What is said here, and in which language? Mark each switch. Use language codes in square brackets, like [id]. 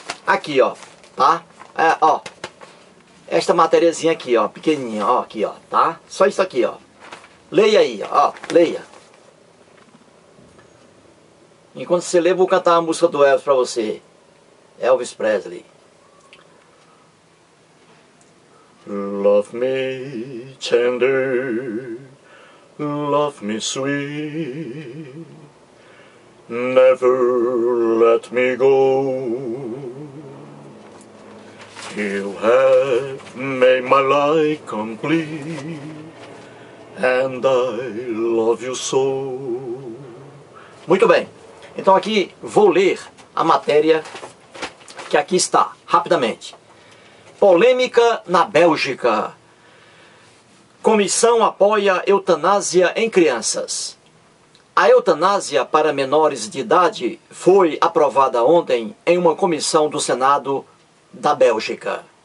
[pt] Aqui, ó, tá? Ó. Esta matériazinha aqui, ó, pequenininha, ó, aqui, ó, tá? Só isso aqui, ó. Leia aí, ó, leia. Enquanto você lê, vou cantar a música do Elvis pra você. Elvis Presley. [en] Love me tender, love me sweet, never let me go. You have made my life complete, and I love you so. [pt] Muito bem. Então aqui vou ler a matéria que aqui está, rapidamente. Polêmica na Bélgica. Comissão apoia eutanásia em crianças. A eutanásia para menores de idade foi aprovada ontem em uma comissão do Senado da Bélgica.